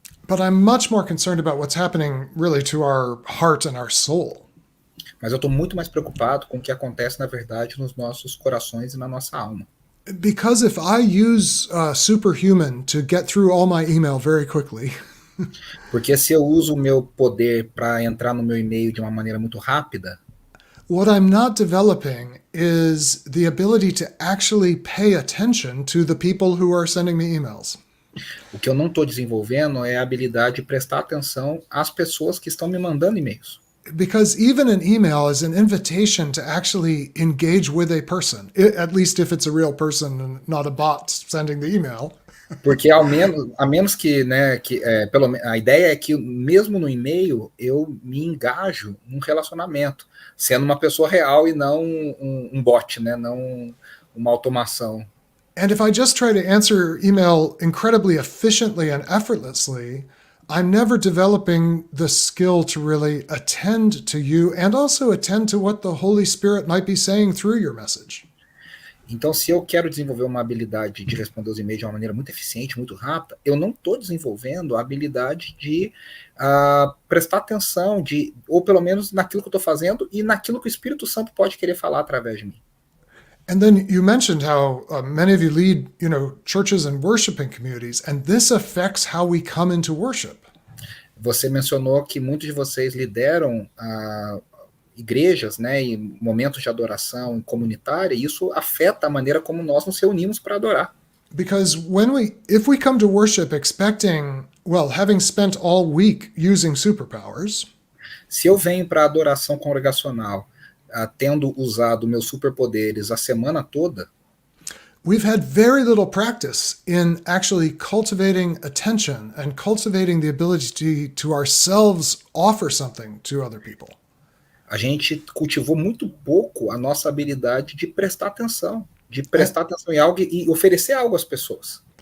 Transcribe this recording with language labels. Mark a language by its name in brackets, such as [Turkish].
[English] But I'm much more concerned about what's happening really to our heart and our soul. [Portuguese] Mas eu estou muito mais preocupado com o que acontece, na verdade, nos nossos corações e na nossa alma. [English] Because if I use Superhuman to get through all my email very quickly, [Portuguese] Porque se eu uso o meu poder para entrar no meu e-mail de uma maneira muito rápida, [English] What I'm not developing is the ability to actually pay attention to the people who are sending me emails. [Portuguese] o que eu não estou desenvolvendo é a habilidade de prestar atenção às pessoas que estão me mandando e-mails. [English] Because even an email is an invitation to actually engage with a person, at least if it's a real person and not a bot sending the email. [Portuguese] Porque a menos que, né, a ideia é que mesmo no e-mail eu me engajo num relacionamento, sendo uma pessoa real e não um bot, né, não uma automação. [English] And if I just try to answer email incredibly efficiently and effortlessly, I'm never developing the skill to really attend to you and also attend to what the Holy Spirit might be saying through your message. [Portuguese] Então, se eu quero desenvolver uma habilidade de responder os e-mails de uma maneira muito eficiente, muito rápida, eu não estou desenvolvendo a habilidade de prestar atenção, ou pelo menos naquilo que eu estou fazendo e naquilo que o Espírito Santo pode querer falar através de mim. [English] And then you mentioned how many of you lead, churches and worshiping communities, and this affects how we come into worship. [Portuguese] Você mencionou que muitos de vocês lideram igrejas, né, e momentos de adoração comunitária, e isso afeta a maneira como nós nos reunimos para adorar. [English] Because if we come to worship expecting, having spent all week using superpowers, [Portuguese] se eu venho para adoração congregacional tendo usado meus superpoderes a semana toda, [English] we've had very little practice in actually cultivating attention and cultivating the ability to ourselves offer something to other people. [Portuguese] A gente cultivou muito pouco a nossa habilidade de prestar atenção em algo e oferecer algo às pessoas.